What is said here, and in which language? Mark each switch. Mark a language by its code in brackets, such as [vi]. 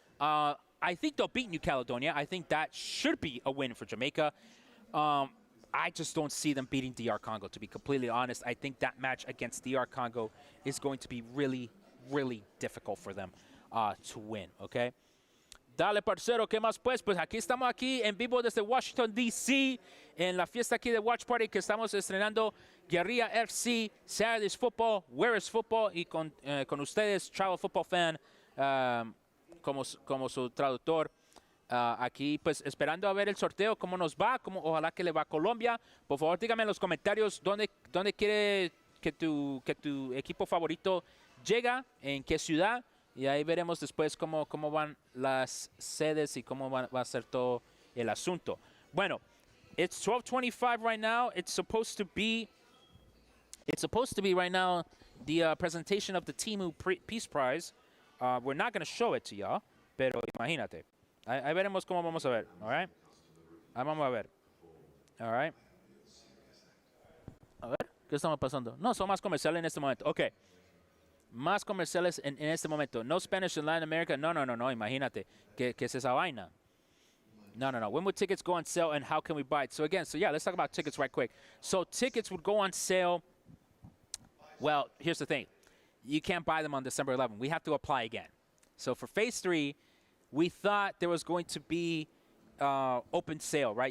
[en] I think they'll beat New Caledonia. I think that should be a win for Jamaica. I just don't see them beating DR Congo, to be completely honest. I think that match against DR Congo is going to be really, really difficult for them to win, okay? [es] Dale, parcero, ¿qué más pues? Pues aquí estamos aquí en vivo desde Washington, D.C., en la fiesta aquí de Watch Party que estamos estrenando Guerrilla FC, Saturday's Football, Where is Football, y con ustedes, Travel Football Fan, como su traductor. Aquí, pues, esperando a ver el sorteo, cómo nos va, ojalá que le va a Colombia. Por favor, dígame en los comentarios dónde quiere que tu equipo favorito llega, en qué ciudad. Y ahí veremos después cómo van las sedes y cómo va a ser todo el asunto. [en] Bueno, it's 12:25 right now. It's supposed to be right now the presentation of the Timu Peace Prize. We're not going to show it to y'all, [es] pero imagínate. Ahí veremos cómo vamos a ver, [en] all right? [es] Ahí vamos a ver, all right? A ver, ¿qué estamos pasando? No, son más comerciales en este momento. Ok. Más comerciales en este momento. [en] No Spanish in Latin America. [es] No, imagínate. ¿Qué es esa vaina? No. [en] When would tickets go on sale and how can we buy it? So again, let's talk about tickets right quick. So tickets would go on sale. Well, here's the thing. You can't buy them on December 11th. We have to apply again. So for Phase 3, we thought there was going to be open sale, right?